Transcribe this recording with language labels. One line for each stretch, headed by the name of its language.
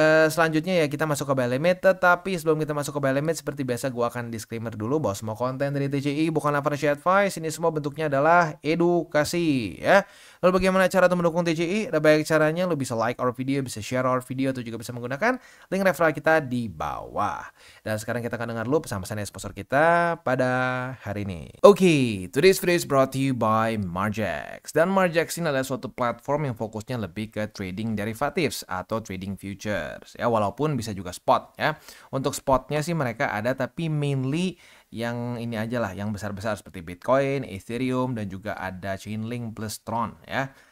Indonesian: Selanjutnya ya kita masuk ke buy limit. Tetapi sebelum kita masuk ke buy limit, seperti biasa gue akan disclaimer dulu bahwa semua konten dari TCI bukanlah financial advice. Ini semua bentuknya adalah edukasi ya. Lalu bagaimana cara untuk mendukung TCI? Ada banyak caranya. Lo bisa
English: like our video,
Indonesian: bisa
English: share our video,
Indonesian: atau juga bisa menggunakan link referral kita di bawah. Dan sekarang kita akan dengar dulu pesan-pesan dari sponsor kita pada hari ini.
English: Oke, today's video is brought to you by Margex.
Indonesian: Dan Margex ini adalah suatu platform yang fokusnya lebih ke trading derivatives atau trading future. Ya, walaupun bisa juga spot ya. Untuk spotnya sih mereka ada, tapi mainly yang ini aja lah, yang besar-besar seperti Bitcoin, Ethereum, dan juga ada Chainlink plus Tron ya.